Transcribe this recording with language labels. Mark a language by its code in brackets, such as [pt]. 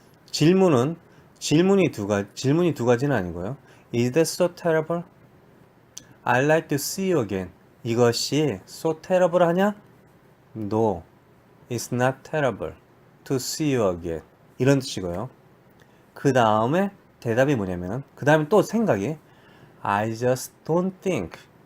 [ko] 질문이 두 가지는 아니고요. [en] Is that so terrible? I'd like to see you again. [ko] 이것이 [en] so terrible [ko] 하냐? [en] No, it's not terrible to see you again. [ko] 이런 뜻이고요. 그 다음에 대답이 뭐냐면 그 다음에 또 생각이 [en] I just don't think.